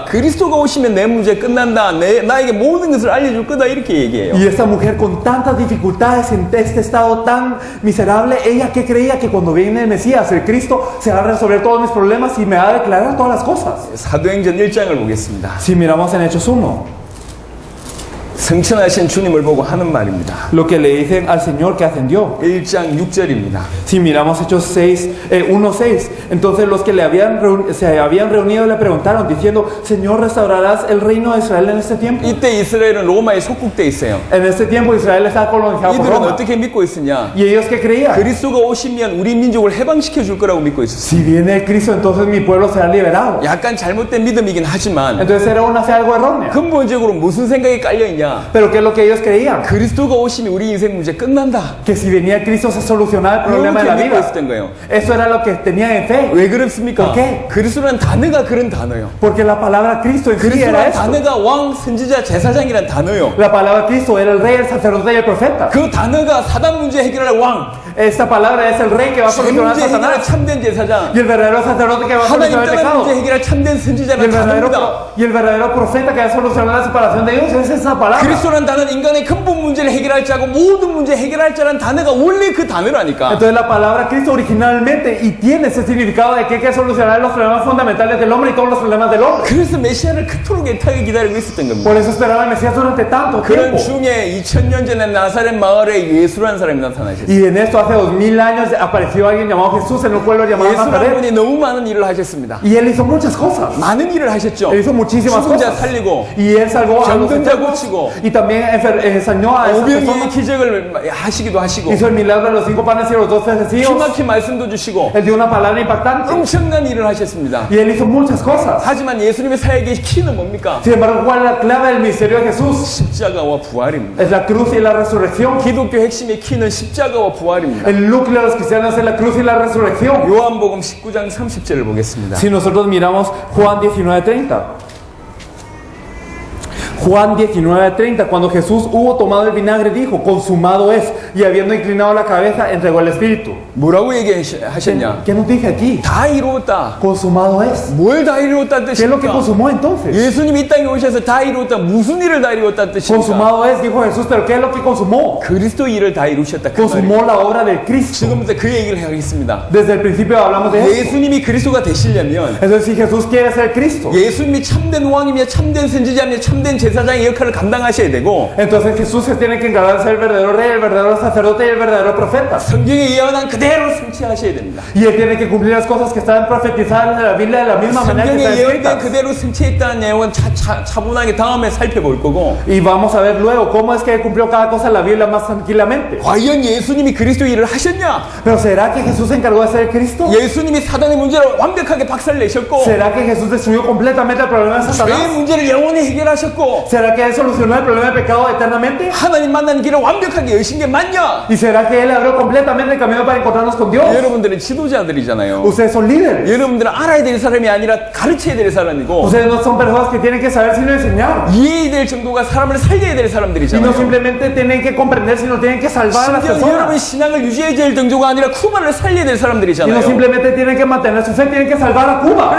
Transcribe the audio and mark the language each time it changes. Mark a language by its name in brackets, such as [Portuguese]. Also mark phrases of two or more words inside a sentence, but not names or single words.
[Korean] 그리스도가 오시면 내 문제 끝난다. 나에게 모든 것을 알려줄 거다. 이렇게 얘기해요. [Spanish] Y esta mujer con tantas dificultades en este estado tan miserable, ella que creía que cuando viene el Mesías, el Cristo, se va a resolver todos mis problemas y me va a declarar todas las cosas. [Korean] 사도행전 1장을 보겠습니다. [Spanish] Si miramos en Hechos 1, [Korean] 승천하신 주님을 보고 하는 말입니다. [Spanish] lo que le dicen al Señor que ascendió. [Korean] 1장 6절입니다. [Spanish] Si miramos Hechos 1:6, entonces los que se habían reunido le preguntaron diciendo, Señor, ¿restaurarás el reino de Israel en este tiempo? [Korean] 이때 이스라엘은 로마에 속국돼 있어요. [Spanish] En este tiempo Israel estaba colonizado por [Korean] 이들은 [Spanish] Roma. [Korean] 어떻게 믿고 있으냐? [Spanish] ¿Y ellos qué creían? [Korean] 그리스도가 오시면 우리 민족을 해방시켜 줄 거라고 믿고 있었어요. [Spanish] Si viene el Cristo, entonces mi pueblo será liberado. [Korean] 약간 잘못된 믿음이긴 하지만 [Spanish] Entonces era una fe algo errónea. [Korean] 근본적으로 무슨 생각이 깔려 있냐? [Spanish] Pero ¿qué es lo que ellos creían? [Korean] 그리스도가 오시면 우리 인생 문제 끝난다. [Spanish] Que si venía Cristo se solucionaba el problema de la [Korean] 이렇게 믿고 [Spanish] vida. [Korean] 있었던 거예요. [Spanish] Eso era lo que tenían en fe. [Korean] 왜 그렇습니까? [Spanish] ¿Por qué? [Korean] 그리스도라는 단어가 그런 단어예요. [Spanish] Porque la palabra Cristo en sí era [Korean] 그리스도라는 [Spanish] esto. [Korean] 단어가 왕, 선지자, 제사장이란 단어요. [Spanish] La palabra Cristo era el rey, el sacerdote y el profeta. [Korean] 그 단어가 사단 문제 해결할 왕, [Spanish] Esta palabra es el rey que va a [Korean] 죄 [Spanish] solucionar a [Korean] 문제 해결할 [Spanish] Satanás. [Korean] 참된 제사장, [Spanish] Y el verdadero sacerdote que va a [Korean] 하나님 [Spanish] solucionar el [Korean] 떠난 [Spanish] pecado. [Korean] 문제 해결할 참된 [Spanish] Y [Korean] 선지자는 [Spanish] el, verdadero, [Korean] 단어입니다. [Spanish] y el verdadero profeta que va a solucionar la separación de Dios es esa palabra. [Korean] 그리스도라는 단어는 인간의 근본 문제를 해결할 자고 모든 문제 해결할 자라는 단어가 원래 그 단어라니까. [Spanish] Entonces la palabra Cristo originalmente y tiene ese significado de que hay que solucionar los problemas fundamentales del hombre y todos los problemas del hombre. [Korean] 그래서 메시아를 그토록 애타게 기다리고 있었던 겁니다. [Spanish] Por eso esperaba el Mesías durante tanto [Korean] 그런 [Spanish] tiempo. [Korean] 중에 2000년 전에 나사렛 마을에 예수라는 사람이 나타나셨어요. [Spanish] Y en esto hace 2000 años apareció alguien llamado Jesús en un pueblo llamado [Korean] 예수라는 [Spanish] Nazaret. [Korean] 분이 너무 많은 일을 하셨습니다. [Spanish] Y él hizo muchas cosas. [Korean] 많은 일을 하셨죠. [Spanish] Él hizo muchísimas [Korean] 죽은 자 [Spanish] cosas. [Korean] 살리고 [Spanish] Y él salvó a los [Korean] 병든 자 [Spanish] enfermos [Korean] 고치고 [Spanish] y también sanó a esas [Korean] 오병이의 [Spanish] personas. [Korean] 기적을 하시기도 하시고 [Spanish] Hizo el milagro de los 5 panes y los 2 pececillos. [Korean] 기막힌 말씀도 주시고 [Spanish] Él dio una palabra impactante. [Korean] 엄청난 일을 하셨습니다. [Spanish] Y él hizo muchas cosas. [Korean] 하지만 예수님의 사역의 키는 뭡니까? [Spanish] Sin embargo, ¿cuál es la clave del misterio de Jesús? [Korean] 십자가와 부활입니다. [Spanish] Es la cruz y la resurrección. [Korean] 기독교 핵심의 키는 십자가와 부활입니다. [Spanish] El núcleo de los cristianos es la cruz y la resurrección. [Korean] 요한복음 19장 30절을 보겠습니다. [Spanish] Si nosotros miramos Juan 19:30. Juan 19:30, cuando Jesús hubo tomado el vinagre, dijo, consumado es, y habiendo inclinado la cabeza, entregó el Espíritu. [Korean] 뭐라고 얘기하셨냐? [Spanish] ¿Qué nos dice aquí? [Korean] 다 이루었다. [Spanish] Consumado es. [Korean] 뭘 다 이루었다는 [Spanish] ¿Qué es lo que [Korean] 뜻입니까? [Spanish] consumó entonces? [Korean] 예수님이 이 땅에 오셔서 다 이루었다. 무슨 일을 다 이루었다는 뜻입니까? [Spanish] Consumado es, dijo Jesús, pero ¿qué es lo que consumó? [Korean] 그리스도 일을 다 이루셨다. 그 말이에요. [Spanish] Consumó la obra del Cristo. [Korean] 지금부터 그 얘기를 하겠습니다. [Spanish] Desde el principio hablamos de eso. [Korean] 예수님이 그리스도가 되시려면 [Spanish] Entonces, si Jesús quiere ser Cristo, [Korean] 예수님이 참된 왕이며 참된 선지자며 참된 제사장의 역할을 감당하셔야 되고 [Spanish] entonces Jesús se tiene que encargar de ser el verdadero rey, el verdadero sacerdote y el verdadero profeta. [Korean] 성경에 예언한 그대로 성취하셔야 됩니다. [Spanish] Y él tiene que cumplir las cosas que están profetizadas en la Biblia de la misma manera que [Korean] 성경에 [Spanish] están [Korean] 예언된 [Spanish] escritas. [Korean] 그대로 성취했다는 내용은 차분하게 다음에 살펴볼 거고 [Spanish] Y vamos a ver luego cómo es que cumplió cada cosa en la Biblia más tranquilamente. [Korean] 과연 예수님이 그리스도 일을 하셨냐? [Spanish] Pero ¿será que Jesús se encargó de ser Cristo? [Korean] 예수님이 사단의 문제를 완벽하게 박살내셨고 [Spanish] ¿Será que Jesús destruyó completamente el problema de [Korean] 죄의 [Spanish] Satanás? [Korean] 문제를 영원히 해결하셨고 [Spanish] ¿Será que él solucionó el problema del pecado eternamente? [Korean] 하나님 만나는 길을 완벽하게 여신 게 맞냐? [Spanish] ¿Y será que él abrió completamente el camino para encontrarnos con Dios? [Korean] 여러분들은 지도자들이잖아요. [Spanish] Ustedes son líderes. [Korean] 여러분들은 알아야 될 사람이 아니라 가르쳐야 될 사람이고 [Spanish] Ustedes no son personas que tienen que saber sino enseñar. [Korean] 이해해야 될 정도가 사람을 살려야 될 [Spanish] Y no [Korean] 사람들이잖아요. [Spanish] simplemente tienen que comprender, sino tienen que salvar a las [Korean] 심지어 여러분의 [Spanish] personas. [Korean] 신앙을 유지해야 될 정도가 아니라 쿠바를 살려야 될 [Spanish] Y no [Korean] 사람들이잖아요. [Spanish] simplemente tienen que mantener su fe, tienen que salvar a Cuba.